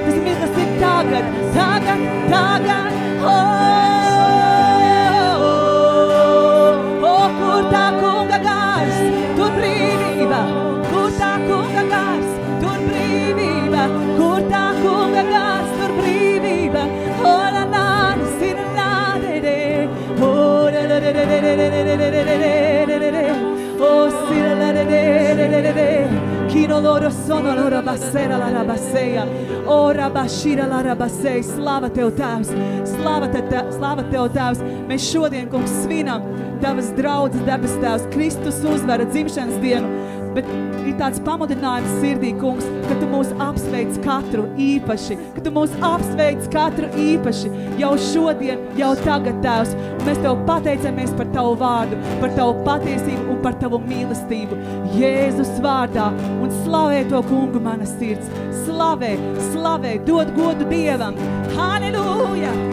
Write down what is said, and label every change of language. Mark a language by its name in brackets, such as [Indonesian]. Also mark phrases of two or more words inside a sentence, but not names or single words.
[Latvian] Kur tā kunga gars, tur brīvība, kur tā kunga gars, tur brīvība, kur tā kunga gars, tur brīvība. Ora la sirla de de, ora la de de de de de de, oh sirla de de de de. Kino loro sono loro basera la rabaseja, ora bashira la rabaseja. Slava tev Tēvs, slava tev Tēvs. Mēs šodien, kungs, svinam Tavas draudzes debes Tēvs, Kristus uzvara dzimšanas dienu, bet ir tāds pamudinājums sirdī, kungs, ka Tu mūs apsveic katru īpaši, jau šodien, jau tagad, Tēvs, un mēs Tev pateicamies par Tavu vārdu, par Tavu patiesību un par Tavu mīlestību, Jēzus vārdā, un slavē to kungu mana sirds, slavē, dod godu Dievam, halleluja!